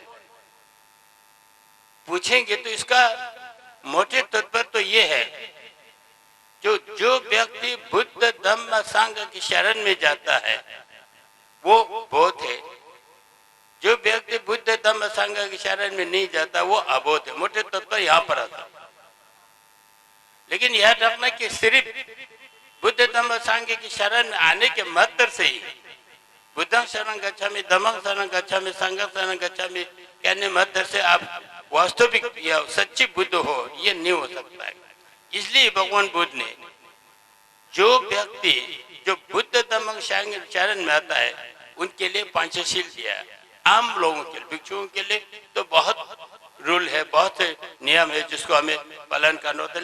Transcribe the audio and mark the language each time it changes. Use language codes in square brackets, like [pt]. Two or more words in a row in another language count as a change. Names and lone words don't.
[hi] पूछेंगे तो इसका मोटे तौर पर तो ये है जो व्यक्ति बुद्ध धम्म संघ की शरण में जाता है वो बौद्ध है। जो व्यक्ति बुद्ध धम्म संघ की शरण में नहीं जाता वो अबोध है, मोटे तौर पर यहाँ पर आता। लेकिन याद रखना कि सिर्फ बुद्ध धम्म संघ की शरण में आने के मात्र से ही [pi] बुद्धं शरणं गच्छामि, धम्मं शरणं गच्छामि, संघं शरणं गच्छामि [hi] कहने मात्र से आप वास्तविक या सच्ची बुद्ध हो ये नहीं हो सकता है। इसलिए भगवान बुद्ध ने जो व्यक्ति जो बुद्ध धम्म संघ शरण में आता है उनके लिए पंचशील दिया है। आम लोगों के लिए, भिक्षुओं के लिए तो बहुत रूल है, बहुत से नियम है जिसको हमें पालन करना होता है।